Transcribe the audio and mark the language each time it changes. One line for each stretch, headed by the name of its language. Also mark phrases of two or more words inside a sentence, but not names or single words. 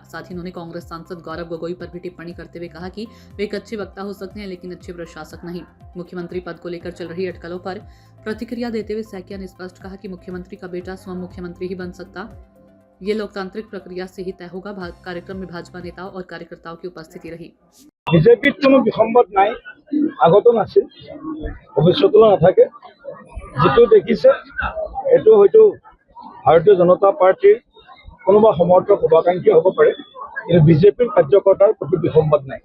Hindi: साथ ही उन्होंने कांग्रेस सांसद गौरव गोगोई पर भी टिप्पणी करते हुए कहा कि वे एक अच्छे वक्ता हो सकते हैं, लेकिन अच्छे प्रशासक नहीं। मुख्यमंत्री पद को लेकर चल रही अटकलों पर प्रतिक्रिया देते हुए सैकिया ने स्पष्ट कहा कि मुख्यमंत्री का बेटा स्वयं मुख्यमंत्री ही बन सकता, ये लोकतांत्रिक प्रक्रिया से ही तय होगा। कार्यक्रम में भाजपा नेताओं और कार्यकर्ताओं की उपस्थिति रही।
Assamese: বিজেপিত কোনো বিসম্বাদ নাই, আগতো নাছিল, ভৱিষ্যতেও নাথাকে। যিটো দেখিছে এইটো হয়তো ভাৰতীয় জনতা পাৰ্টিৰ কোনোবা সমৰ্থক শুভাকাংক্ষী হ'ব পাৰে, কিন্তু বিজেপিৰ কাৰ্যকৰ্তাৰ প্ৰতি বিসম্বাদ নাই।